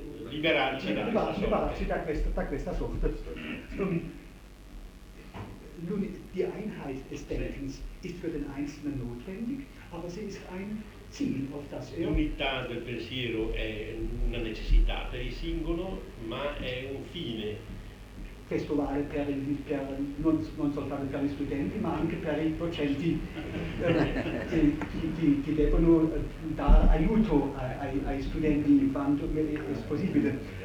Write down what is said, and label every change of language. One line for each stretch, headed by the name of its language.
Italian: liberarci da questa sorte. Di
German: die Einheit des Denkens ist für den Einzelnen notwendig, aber sie ist ein Ziel, auf das er...
Italian: L'unità del pensiero è una necessità per il singolo, ma è un fine. Questo vale per il, non soltanto per gli studenti, ma anche per i docenti che devono dare aiuto ai studenti in quanto è possibile.